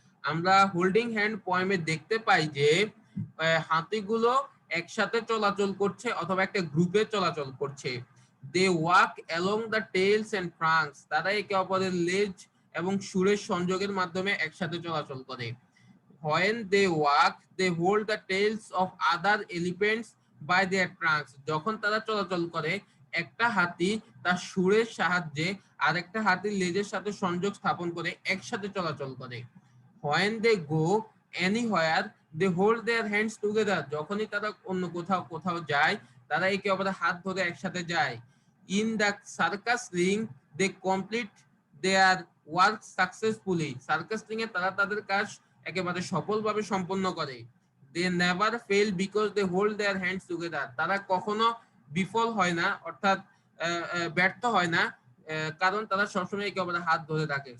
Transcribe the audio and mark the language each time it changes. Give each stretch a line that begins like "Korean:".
Bangla: আমরা holding hand পোয়েমে দেখতে পাই যে হাতিগুলো একসাথে চলাচল করছে অথবা একটা গ্রুপে চলাচল করছে।
English: they walk along the tails and trunks,
Bangla: তারা একে অপরের লেজ এবং সুরের সংযোগের মাধ্যমে একসাথে চলাচল করে।
English: When they walk, they hold the tails of other elephants by their trunks.
Bangla: যখন তারা চলাচল করে একটা হাতি তার সুরের সাহায্যে আরেকটা হাতির লেজের সাথে সংযোগ স্থাপন করে একসাথে চলাচল করে।
English: When they go anywhere, they hold their hands together.
Bangla: যখনই তারা অন্য কোথাও যায় তারা একে অপরের হাত ধরে একসাথে যায়।
English: In the circus ring, they complete their work successfully.
Bangla: Circus ring এ তারা তাদের কাজ একেবারে সফলভাবে সম্পন্ন করে।
English: they never fail because they hold their hands together,
Bangla: তারা কখনো বিফল হয় না, অর্থাৎ ব্যর্থ হয় না, কারণ তারা সবসময় একে অপরের হাত ধরে থাকে।